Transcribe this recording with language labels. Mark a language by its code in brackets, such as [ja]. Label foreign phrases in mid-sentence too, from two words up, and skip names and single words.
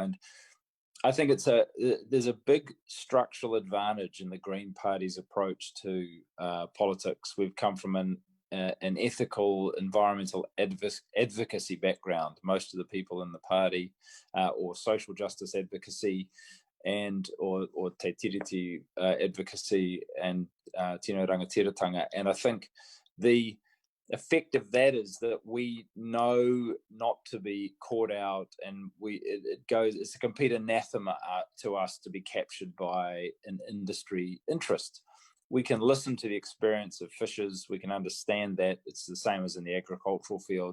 [en] And I think there's a big structural advantage in the Green Party's approach to politics. We've come from an ethical, environmental advocacy background. Most of the people in the party, or social justice advocacy, or [mi] te tiriti [en] advocacy, and [mi] tino rangatiratanga. [en] And I think the effect of that is that we know not to be caught out, and it's a complete anathema to us to be captured by an industry interest. We can listen to the experience of fishers. We can understand that it's the same as in the agricultural field.